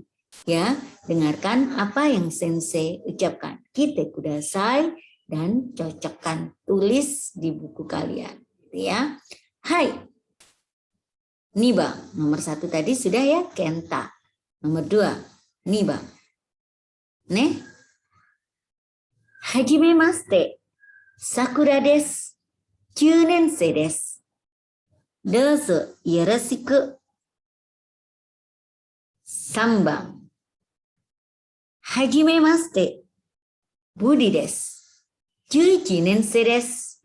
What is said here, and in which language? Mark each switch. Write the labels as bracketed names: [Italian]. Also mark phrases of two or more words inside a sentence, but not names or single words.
[Indonesian] Ya, dengarkan apa yang sensei ucapkan. [Japanese] きてください [Indonesian] dan cocokkan, tulis di buku kalian. Ya, hai. Niba, nomor 1 tadi sudah ya, Kenta. Nomor 2, Niba. Ne? [Japanese] はじめまして、Sakuraです. 9年生です。どうぞよろしく。3番。はじめまして。ブリです。11年生です。